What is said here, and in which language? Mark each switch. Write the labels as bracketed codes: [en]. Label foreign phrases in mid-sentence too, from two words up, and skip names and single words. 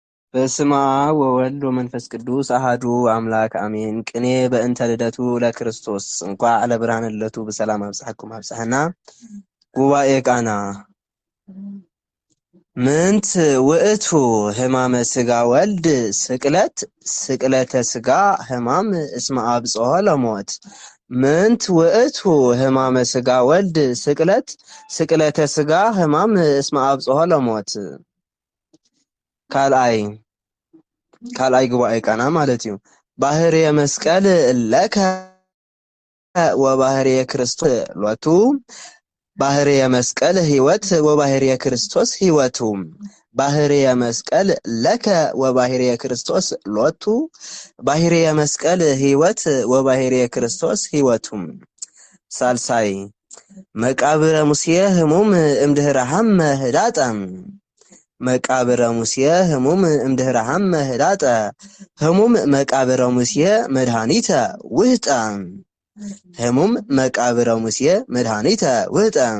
[gez] በስመ አብ ወወልድ ወመንፈስ ቅዱስ አሃዱ አምላክ አሜን። ቅኔ በእንተ ልደቱ ለክርስቶስ እንኳ ለብርሃነ ልደቱ በሰላም አብጽሐኩም አብጽሐና። ጉባኤ ቃና ምንት ውእቱ ሕማመ ሥጋ ወልድ ስቅለት ስቅለተ ሥጋ ሕማም እስመ አብጽሖ ለሞት። ምንት ውእቱ ሕማመ ሥጋ ወልድ ስቅለት ስቅለተ ሥጋ ሕማም እስመ አብጽሖ ለሞት። ካልአይ ጉባኤ ቃና [ti] ማለት እዩ። [gez] ባህርየ መስቀል ለከ ወባህርየ ክርስቶስ ሎቱ ባህርየ መስቀል ሕይወት ወባህርየ ክርስቶስ ሕይወቱ። ባህርየ መስቀል ለከ ወባህርየ ክርስቶስ ሎቱ ባህርየ መስቀል ሕይወት ወባህርየ ክርስቶስ ሕይወቱ። ሳልሳይ መቃብረ ሙሴ ህሙም እምድህረ ሐመ ህዳጠ መቃብረ ሙሴ ህሙም እምድህረ ሐመ ህዳጠ ህሙም መቃብረ ሙሴ መድኃኒተ ውህጠ ህሙም መቃብረ ሙሴ መድኃኒተ ውህጠ።